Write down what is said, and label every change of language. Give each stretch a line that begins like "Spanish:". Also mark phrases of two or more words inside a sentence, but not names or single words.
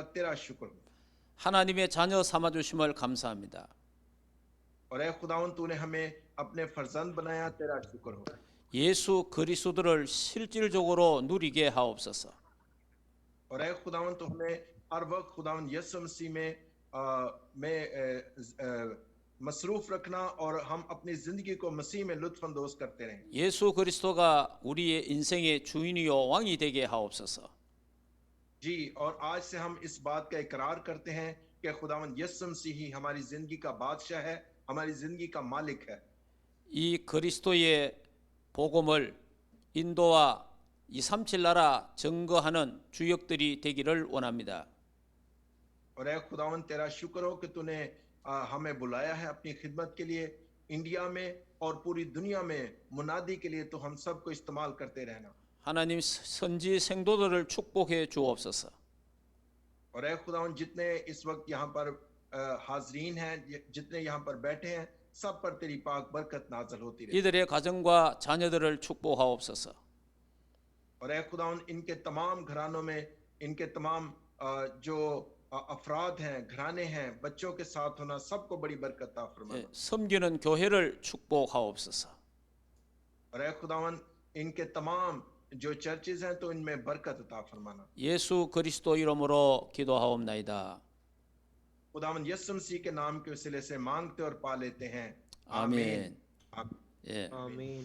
Urdu: تیرا شکر ہو.
Korean: 하나님의 자녀 삼아 주심을 감사합니다.
Urdu: اور اے خداوند تو نے ہمیں اپنے فرزند بنایا. تیرا شکر ہو.
Korean: 예수 그리스도를 실질적으로 누리게 하옵소서.
Urdu: اور اے خداوند تو ہمیں ہر وقت خداوند یسوع مسیح میں مصروف رکھنا اور ہم اپنی زندگی کو مسیح میں لطف اندوز کرتے رہیں.
Korean: 예수 그리스도가 우리의 인생의 주인이요 왕이 되게 하옵소서.
Urdu: جی، اور آج سے ہم اس بات کا اقرار کرتے ہیں کہ خداوند یسوع مسیح ہی ہماری زندگی کا بادشاہ ہے، ہماری زندگی کا مالک ہے.
Korean: 이 그리스도의 복음을 인도와 237 나라 증거하는 주역들이 되기를 원합니다.
Urdu: اور اے خداوند تیرا شکر ہو کہ تو نے ہمیں بلایا ہے اپنی خدمت کے لیے انڈیا میں اور پوری دنیا میں منادی کے لیے، تو ہم سب کو استعمال کرتے رہنا.
Korean: 하나님 선지 생도들을 축복해 주옵소서.
Urdu: اور اے خداوند جتنے اس وقت یہاں پر حاضرین ہیں، جتنے یہاں پر بیٹھے ہیں، سب پر تیری پاک برکت نازل ہوتی رہے.
Korean: 이들의 가정과 자녀들을 축복하옵소서.
Urdu: اور اے خداوند ان کے تمام گھرانوں میں ان کے تمام جو افراد ہیں، گھرانے ہیں، بچوں کے ساتھ ہونا، سب کو بڑی برکت عطا فرمانا.
Korean: 섬기는 교회를 축복하옵소서.
Urdu: اور اے خداوند ان کے تمام جو چرچز ہیں تو ان میں برکت عطا فرمانا.
Korean: 예수 그리스도 이름으로 기도하옵나이다.
Urdu: خداوند یسوع مسیح کے نام کے وسیلے سے مانگتے اور پا لیتے ہیں.
Korean: 아멘.
Urdu: आमीन।
Korean: 예. 아멘.